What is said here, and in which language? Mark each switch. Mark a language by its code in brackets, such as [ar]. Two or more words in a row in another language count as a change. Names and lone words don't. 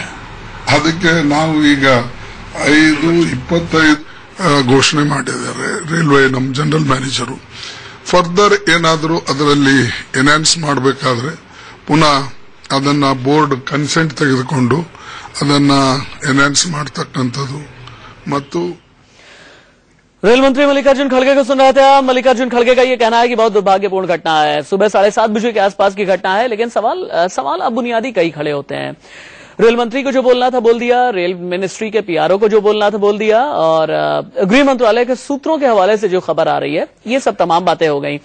[kn] ಅದಕ್ಕೆ ನಾವು ಈಗ 5, 25 ಘೋಷಣೆ ಮಾಡಿದ್ದಾರೆ ರೈಲ್ವೆ ನಮ್ಮ [en] general manager. [kn] ಫರ್ದರ್ ಏನಾದರೂ ಅದರಲ್ಲಿ ಎನ್ಹಾನ್ಸ್ ಮಾಡಬೇಕಾದ್ರೆ ಪುನಃ ಅದನ್ನ [en] board consent [kn] ತೆಗೆದುಕೊಂಡು ಅದನ್ನ ಎನ್ಹಾನ್ಸ್ ಮಾಡತಕ್ಕಂಥದ್ದು. ಮತ್ತು [hi] रेल मंत्री मल्लिकार्जुन खड़गे को सुन रहे थे। मल्लिकार्जुन खड़गे का ये कहना है कि बहुत दुर्भाग्यपूर्ण घटना है, सुबह 7:30 बजे के आसपास की घटना है, लेकिन सवाल अब बुनियादी कई खड़े होते हैं। रेल मंत्री को जो बोलना था बोल दिया, [en] rail ministry [hi] के पीआरओ को जो बोलना था बोल दिया, और गृह मंत्रालय के सूत्रों के हवाले से जो खबर आ रही है, ये सब तमाम बातें हो गई।